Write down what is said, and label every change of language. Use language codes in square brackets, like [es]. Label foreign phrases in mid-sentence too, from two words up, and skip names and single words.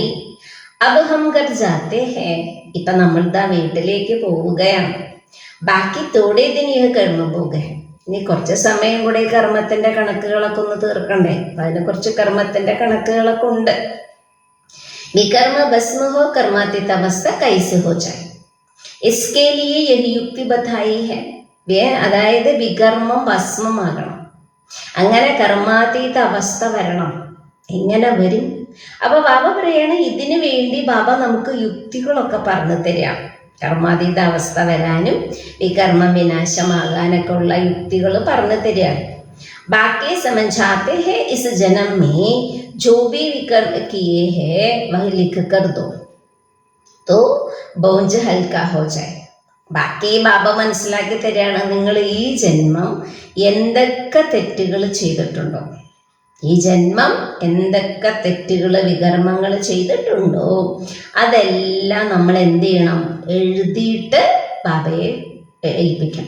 [hi] अब हम घर जाते हैं. [ml] ഇപ്പൊ നമ്മളുടെ വീട്ടിലേക്ക് പോവുകയാണ്. [hi] बाकी थोड़े दिन यह कर्म भोग. [ml] ഇനി കുറച്ച് സമയം കൂടെ ഈ കർമ്മത്തിന്റെ കണക്കുകളൊക്കെ ഒന്ന് തീർക്കണ്ടേ. അതിന് കുറച്ച് കർമ്മത്തിന്റെ കണക്കുകളൊക്കെ ഉണ്ട്. [hi] विकर्म भस्म हो कर्मातीत अवस्था कैसे हो जाए. इसके लिए यही युक्ति बताई है. [ml] അതായത് വികർമ്മം ഭസ്മമാകണം, അങ്ങനെ കർമാതീത അവസ്ഥ വരണം. എങ്ങനെ വരും? അപ്പൊ ബാബ പറയാണ് ഇതിനു വേണ്ടി ബാബ നമുക്ക് യുക്തികളൊക്കെ പറഞ്ഞു തരാം. കർമാതീത അവസ്ഥ വരാനും വികർമ്മം വിനാശമാകാനൊക്കെ ഉള്ള യുക്തികൾ പറഞ്ഞു തരാണ്. [hi] ബാക്കി സമझाते हैं इस जन्म में जो भी विकर्म किए हैं वह लिख कर दो तो बोझ हल्का हो जाए. [ml] ബാക്കി ബാബ മനസ്സിലാക്കി തരികയാണ്, നിങ്ങൾ ഈ ജന്മം എന്തൊക്കെ തെറ്റുകൾ ചെയ്തിട്ടുണ്ടോ, ഈ ജന്മം എന്തൊക്കെ തെറ്റുകൾ വികർമ്മങ്ങൾ ചെയ്തിട്ടുണ്ടോ അതെല്ലാം നമ്മൾ എന്ത് ചെയ്യണം, എഴുതിയിട്ട് ബാബയെ ഏൽപ്പിക്കണം.